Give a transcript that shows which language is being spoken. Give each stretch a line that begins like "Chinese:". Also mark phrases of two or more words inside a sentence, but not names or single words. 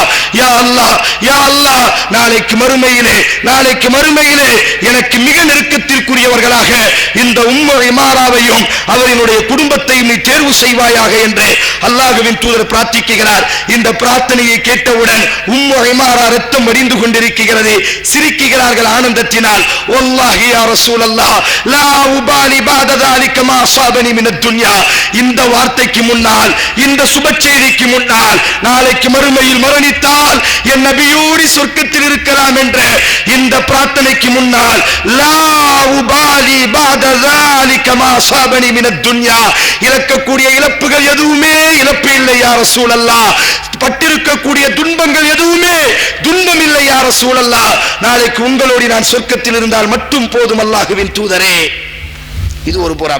Arabic: يا الله، يا الله,
Tamil: நாளைக்கு மறுமையிலே எனக்கு மிக நெருக்கத்திற்குரியவர்களாக இந்த உம்மு இமாராவையும் அவரினுடைய குடும்பத்தையும் நீ தேர்வு செய்வாயாக என்று அல்லாஹ்வின் தூதர் பிரார்த்திக்கிறார். இந்த பிரார்த்தனையை கேட்டவுடன் உம்மு இமாரா ரத்தம் வடிந்து கொண்டிருக்கிறது. சிரிக்கிறார்கள் ஆனந்தத்தினால்.
Arabic: والله يا رسول الله، لا أبالي بعد ذلك ما أصابني من الدنيا.
Tamil: இந்த வார்த்தைக்கு முன்னால், இந்த சுப செய்திக்கு முன்னால், நாளைக்கு மறுமையில் மரணித்தால் என் நபியோடி சொர்க்கத்தில் இருக்கலாம் என்ற இந்த பிரார்த்தனைக்கு முன்னால்,
Arabic: لا أبالي بعد ذلك ما أصابني من الدنيا,
Tamil: இழக்கக்கூடிய இழப்புகள் எதுவுமே இழப்பு இல்லை
Arabic: يا رسول الله.
Tamil: பட்டிருக்கக்கூடிய துன்பங்கள் எதுவுமே துன்பம் இல்லை
Arabic: يا رسول الله.
Tamil: நாளைக்கு உங்களோடு நான் சொர்க்கத்தில் இருந்தால் மட்டும் போதும் அல்லாஹ்வின் தூதரே. இது ஒரு புறம்.